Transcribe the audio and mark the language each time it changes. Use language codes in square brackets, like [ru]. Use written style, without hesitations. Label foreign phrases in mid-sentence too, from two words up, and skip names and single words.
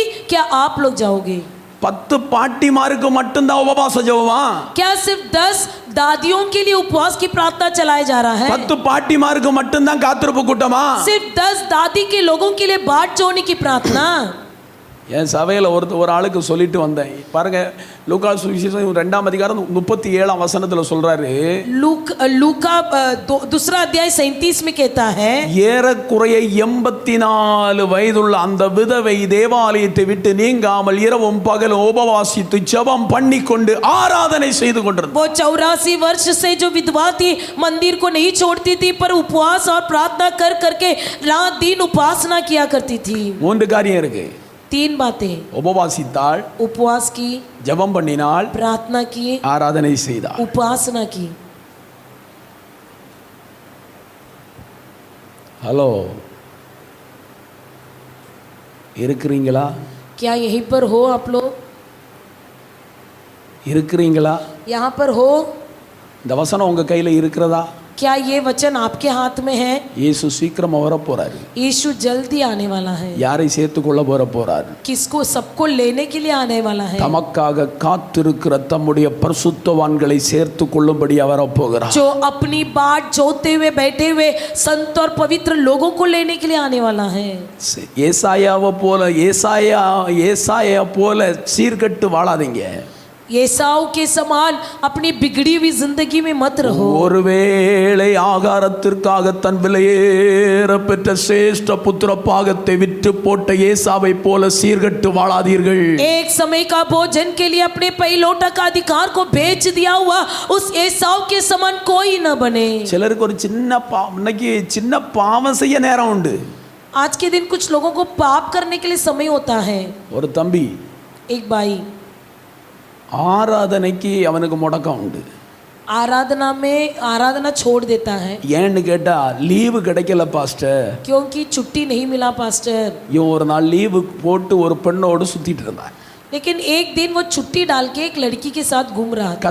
[hi] क्या आप लोग जाओगे? [ta] 10 பாட்டிமாருக்கு மட்டும்தான் உபவாச ஜெபமா? [hi] क्या सिर्फ 10 दादियों के लिए उपवास की प्रार्थना चलाया जा रहा है? [ta] 10 பாட்டிமாருக்கு மட்டும்தான் காத்திருப்பு கூட்டமா? [hi] सिर्फ 10 दादी के लोगों के लिए बाट जोड़ने की प्रार्थना? [ta] என் சபையில் ஒரு ஆளுக்கு சொல்லிட்டு வந்தேன். பாருங்க, லூக்கா சுவிசேஷம் 2ஆம் அதிகாரம் 37ஆம் வசனத்துல சொல்றாரு, [hi] लूका दूसरा अध्याय 37 में कहता है, [ta] ஏறக்குறைய 84 வயதுள்ள அந்த விதவை தேவாலயத்தை விட்டு நீங்காமல் இரவும் பகலும் உபவாசித்து ஜெபம் பண்ணிக்கொண்டு ஆராதனை செய்து கொண்டிருந்தார். [hi] वो 84 वर्ष से जो विधवा थी मंदिर को नहीं छोड़ती थी, पर उपवास और प्रार्थना करके रात दिन उपासना किया करती थी। [ta] 3 காரியம் இருக்கு. [hi] 3 बातें, [ta] உபவாசித்தாள், [hi] उपवास की, [ta] ஜெபம் பண்ணினாள், [hi] प्रार्थना की, [ta] ஆராதனை செய்தாள். [hi] उपासना की। [ta] ஹலோ, இருக்கிறீங்களா? [hi] क्या यहीं पर हो आप लोग? [ta] இருக்கிறீங்களா? [hi] यहाँ पर हो? [ta] இந்த வசனம் உங்க கையில இருக்கிறதா? [hi] क्या ये वचन आपके हाथ में है? [ta] இயேசு சீக்கிரமா வர போறாரு. [hi] यीशु जल्दी आने वाला है। [ta] யாரை சேர்த்து கொள்ள வர போறாரு? [hi] किसको? सबको लेने के लिए आने वाला है। [ta] தமக்காக காத்திருக்கிற தம்முடைய பரிசுத்தவான்களை சேர்த்து கொள்ளும்படி அவர் வரப்போகிறார். [hi] जो अपनी बाट जोते हुए बैठे हुए संत और पवित्र लोगों को लेने के लिए आने वाला है। [ta] ஏசாயா போல சீர்கெட்டு வாழாதீங்க. [hi] ஏசாவு के समान अपनी बिगड़ी हुई जिंदगी में मत रहो। [ta] ஒருவேளை ஆகாரத்திற்காக தன் விலையேற பெற்ற சிரேஷ்ட புத்திர பாகத்தை விற்று போட்ட ஏசாவை போல சீர்கெட்டு வாழாதீர்கள். [hi] एक समय का भोजन के लिए अपने पहिलौठा का अधिकार को बेच दिया हुआ उस ஏசாவு के समान कोई न बने। [ta] சிலருக்கு ஒரு இன்னைக்கு சின்ன பாவம் செய்ய நேரம் உண்டு. [hi] आज के दिन कुछ लोगों को पाप करने के लिए समय होता है। [ta] ஒரு தம்பி, [hi] एक भाई, [ta] ஆராதனைக்கு அவனுக்கு முடக்கம் உண்டு. [hi] आराधना छोड़ देता है। [ta] ஏன்னு கேட்டா, லீவு கிடைக்கல பாஸ்டர். [hi] क्योंकि छुट्टी नहीं मिला पास्टर। [ta] இவன் ஒரு நாள் லீவு போட்டு ஒரு பெண்ணோடு சுத்திட்டு இருந்தான். [hi] लेकिन एक दिन वो छुट्टी डाल के एक लड़की के साथ घूम रहा था।